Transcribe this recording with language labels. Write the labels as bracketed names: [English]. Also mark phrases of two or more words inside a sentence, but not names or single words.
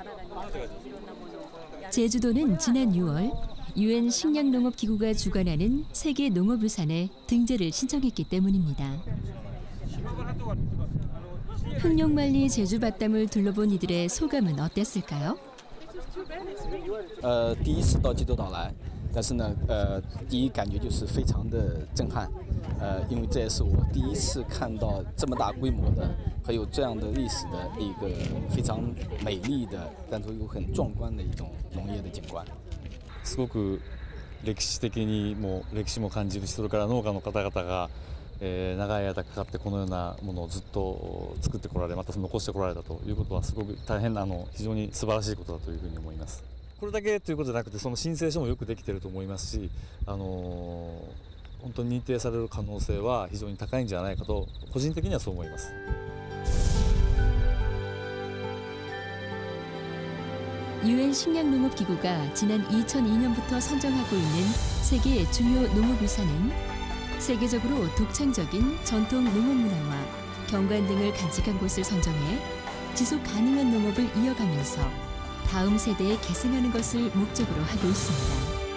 [Korean] 제주도는 지난 6월 UN 식량농업기구가 주관하는 세계 농업유산에 등재를 신청했기 때문입니다. 흑룡만리 제주밭담을 둘러본 이들의 소감은 어땠을까요? [Chinese] 第一次到济州岛来，但是呢，第一感觉就是非常的震撼，因为这也是我第一次看到这么大规模的和有这样的历史的一个非常美丽的，但是又很壮观的一种农业的景观。 [Japanese] すごく歴史的にも歴史も感じるし、それから農家の方々が、長い間かかってこのようなものをずっと作ってこられ、また残してこられたということはすごく大変非常に素晴らしいことだというふうに思います。これだけということじゃなくて、その申請書もよくできていると思いますし、本当に認定される可能性は非常に高いんじゃないかと個人的にはそう思います。 [Korean] UN 식량농업기구가 지난 2002년부터 선정하고 있는 세계 중요 농업유산은 세계적으로 독창적인 전통 농업문화와 경관 등을 간직한 곳을 선정해 지속 가능한 농업을 이어가면서 다음 세대에 계승하는 것을 목적으로 하고 있습니다.